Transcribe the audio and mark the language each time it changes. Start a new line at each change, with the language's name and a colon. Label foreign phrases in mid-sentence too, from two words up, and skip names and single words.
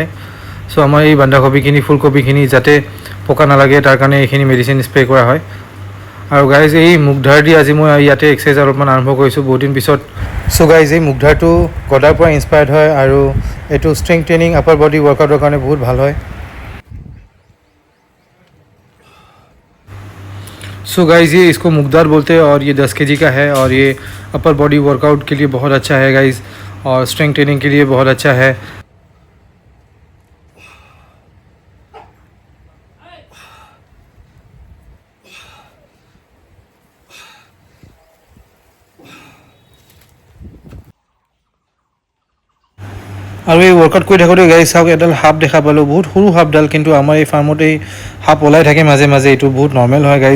Assamese: চ' আমাৰ এই বন্ধাকবিখিনি ফুলকবিখিনি যাতে পকা নালাগে তাৰ কাৰণে এইখিনি
English: medicine spray
Assamese: কৰা হয়। আৰু গাইজ এই মুগধাৰ দি আজি মই ইয়াতে এক্সাৰচাইজ অলপমান আৰম্ভ কৰিছোঁ বহুত দিন পিছত। চ' গাইজ এই মুগধাৰটো গদাৰ পৰা ইনস্পায়াৰ্ড হয় আৰু এইটো
English: strength training upper body
Assamese: ৱৰ্কআউটৰ কাৰণে বহুত ভাল হয়।
English: so guys
Hindi: ये इसको मुगदार बोलते हैं और ये 10 kg का है और ये
English: upper body workout
Hindi: के लिए बहुत अच्छा है गाइज़ और
English: strength training
Hindi: के लिए बहुत अच्छा है।
Assamese: আৰু এই ৱৰ্কআউট কৰি থাকোঁতে গাইজ চাওক, এডাল সাপ দেখা পালোঁ, বহুত সৰু সাপডাল, কিন্তু আমাৰ এই ফাৰ্মত এই সাপ ওলাই থাকে মাজে মাজে, এইটো বহুত নৰ্মেল হয় গাইজ।